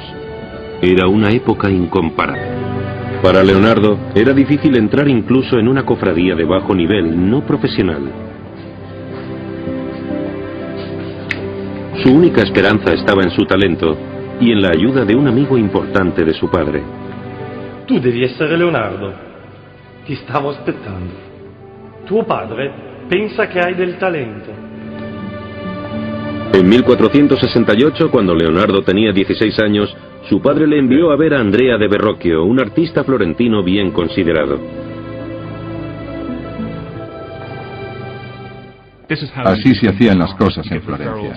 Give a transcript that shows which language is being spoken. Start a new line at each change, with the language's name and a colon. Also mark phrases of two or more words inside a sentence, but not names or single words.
Spanish: Era una época incomparable. Para Leonardo, era difícil entrar incluso en una cofradía de bajo nivel, no profesional. Su única esperanza estaba en su talento y en la ayuda de un amigo importante de su padre.
Italian: Tu devi essere Leonardo. Ti stavo aspettando. Tuo padre pensa che hai del talento.
Spanish: En 1468, cuando Leonardo tenía 16 años, su padre le envió a ver a Andrea de Verrocchio, un artista florentino bien considerado. Así se hacían las cosas en Florencia.